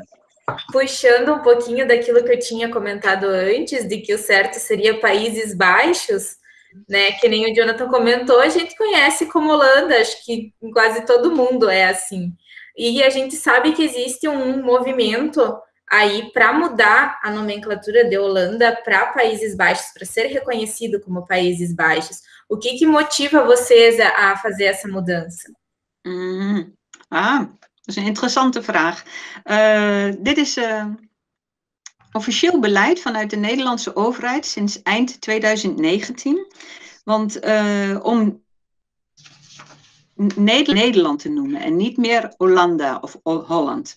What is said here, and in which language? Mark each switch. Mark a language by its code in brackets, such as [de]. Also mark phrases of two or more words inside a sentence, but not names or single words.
[pt] Puxando um pouquinho daquilo que eu tinha comentado antes, de que o certo seria Países Baixos, né, que nem o Jonathan comentou, a gente conhece como Holanda, acho que em quase todo mundo é assim. E a gente sabe que existe um movimento aí para mudar a nomenclatura de Holanda para Países Baixos, para ser reconhecido como Países Baixos. O que motiva vocês a fazer essa mudança? [nl] Dat is een interessante vraag. Dit is officieel beleid vanuit de Nederlandse overheid sinds eind 2019. Want om Nederland te noemen en niet meer Hollanda of Holland.